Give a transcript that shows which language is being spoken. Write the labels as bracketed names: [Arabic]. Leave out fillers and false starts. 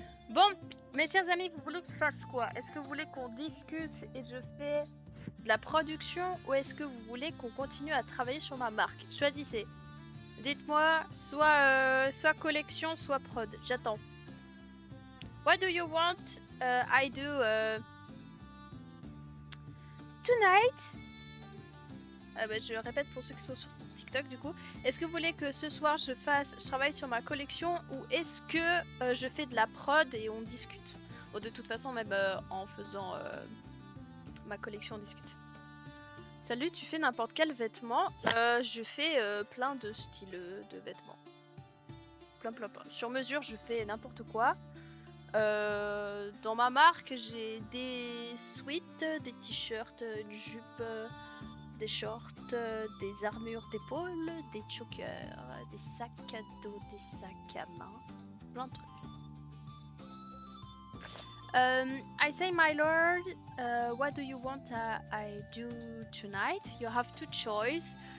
[French] Bon, mes chers amis, vous voulez que je fasse quoi? Est-ce que vous voulez qu'on discute et je fais de la production ou est-ce que vous voulez qu'on continue à travailler sur ma marque? Choisissez. Dites-moi, soit collection, soit prod. J'attends. [English] What do you want I do tonight? [French] Je répète pour ceux qui sont sur TikTok du coup. Est-ce que vous voulez que ce soir je travaille sur ma collection ou est-ce que je fais de la prod et on discute? Bon, de toute façon, même en faisant ma collection, on discute. Salut, tu fais n'importe quel vêtement? Je fais plein de styles de vêtements. Plein. Sur mesure, je fais n'importe quoi. Dans ma marque, j'ai des sweats, des t-shirts, une jupe, des shorts, des armures d'épaule, des chokers, des sacs à dos, des sacs à main, plein de trucs. [English] I say, my lord, what do you want I do tonight? You have two choice.